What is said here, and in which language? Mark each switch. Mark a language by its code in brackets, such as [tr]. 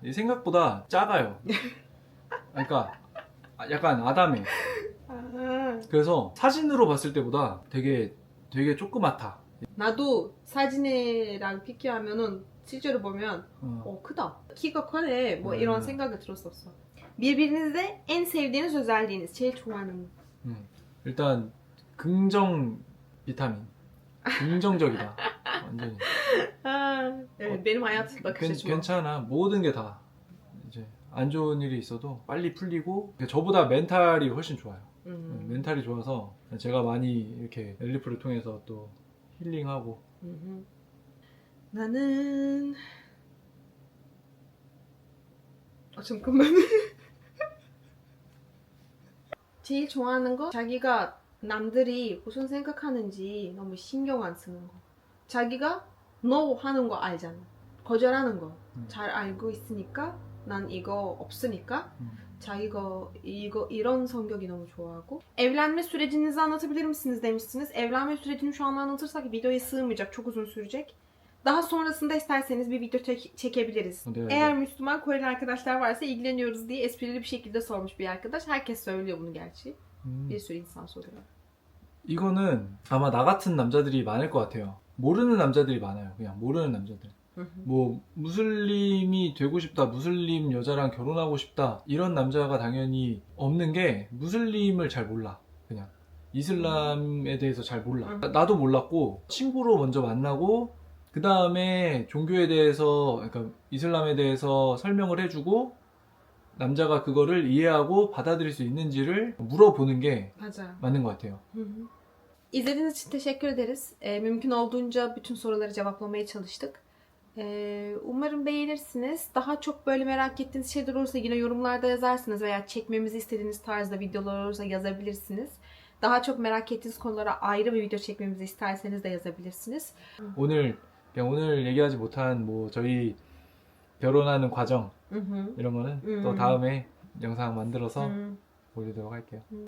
[ko] 이 생각보다 작아요. 그러니까 약간 아담해. 그래서 사진으로 봤을 때보다 되게 조그맣다. 나도 사진이랑 비교하면은 실제로 보면 크다. 키가 크네. 뭐 이런 생각이 들었었어. [tr] Birbirinizde en sevdiğiniz özelliğiniz, [ko] 제일 좋아하는. 일단 긍정 비타민. 긍정적이다. 완전히. [tr] Evet, benim hayat bakış açım. [ko] 괜찮아. 모든 게 다 이제 안 좋은 일이 있어도 빨리 풀리고 저보다 멘탈이 훨씬 좋아요. 멘탈이 좋아서 제가 많이 이렇게 엘리프를 통해서 또 힐링하고. 나는 잠깐만. 제일 좋아하는 거 자기가 남들이 무슨 생각하는지 너무 신경 안 쓰는 거. 자기가 no 하는 거 알잖아. 거절하는 거 잘 알고 있으니까 난 이거 없으니까 자기가 이런 성격이 너무 좋아하고. [tr] Evlenme sürecinizi anlatabilir misiniz demişsiniz. Evlenme sürecini şu an anlatırsak videoya sığmayacak. Çok uzun sürecek. Daha sonrasında isterseniz bir video çekebiliriz. Evet. Eğer Müslüman Koreli arkadaşlar varsa ilgileniyoruz diye esprili bir şekilde sormuş bir arkadaş. Herkes söylüyor bunu gerçi. Bir sürü insan soruyor. [ko] 이거는 아마 나 같은 남자들이 많을 것 같아요. 모르는 남자들이 많아요. 그냥 모르는 남자들. 뭐 무슬림이 되고 싶다, 무슬림 여자랑 결혼하고 싶다 이런 남자가 당연히 없는 게 무슬림을 잘 몰라. 그냥 이슬람에 대해서 잘 몰라. 나도 몰랐고 친구로 먼저 만나고 그 다음에 종교에 대해서, 그러니까 이슬람에 대해서 설명을 해주고 남자가 kı거를 이해하고 받아들일 수 있는지를 물어보는 게 맞아. 맞는 것 같아요. [tr] İzlediğiniz için teşekkür ederiz. Mümkün olduğunca bütün soruları cevaplamaya çalıştık. Umarım beğenirsiniz. Daha çok böyle merak ettiğiniz şeyler olursa yine yorumlarda yazarsınız veya çekmemizi istediğiniz tarzda videolar olursa yazabilirsiniz. Daha çok merak ettiğiniz konulara ayrı bir video çekmemizi isterseniz de yazabilirsiniz. [ko] 오늘 그냥 오늘 얘기하지 못한 뭐 저희 결혼하는 과정 이런 거는 또 다음에 영상 만들어서 올리도록 할게요.